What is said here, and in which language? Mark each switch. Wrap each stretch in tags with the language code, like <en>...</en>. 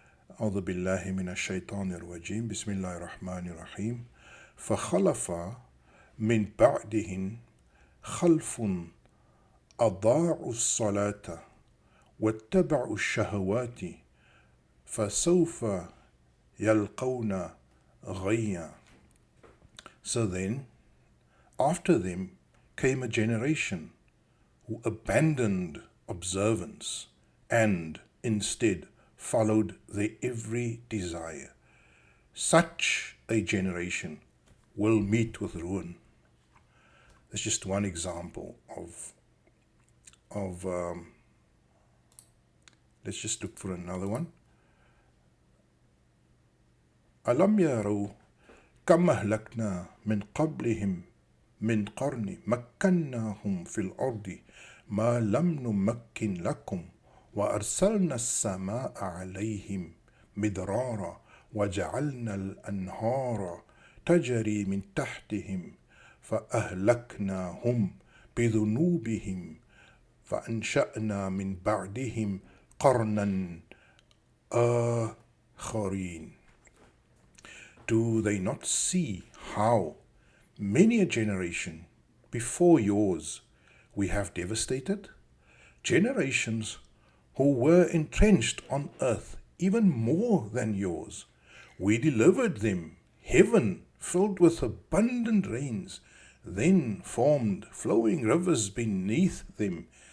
<ar>أعوذ بالله من الشيطان الرجيم بسم الله الرحمن الرحيم فخلف من بعدهن خلف أضاعوا الصلاة واتبعوا الشهوات فسوف يلقون غيا.</ar> <en>So then, after them came a generation who abandoned observance and instead followed their every desire. Such a generation will meet with ruin. That's just one example of let's just look for another one.</en> <ar>ألم يروا كم أهلكنا من قبلهم من قرن مكناهم في الأرض ما لم نمكن لكم وأرسلنا السماء عليهم مدرارا وجعلنا الأنهار تجري من تحتهم فأهلكناهم بذنوبهم فأنشأنا من بعدهم قرنا آخرين.</ar> <en>Do they not see how many a generation before yours we have devastated? Generations who were entrenched on earth even more than yours. We delivered them heaven filled with abundant rains, then formed flowing rivers beneath them.</en>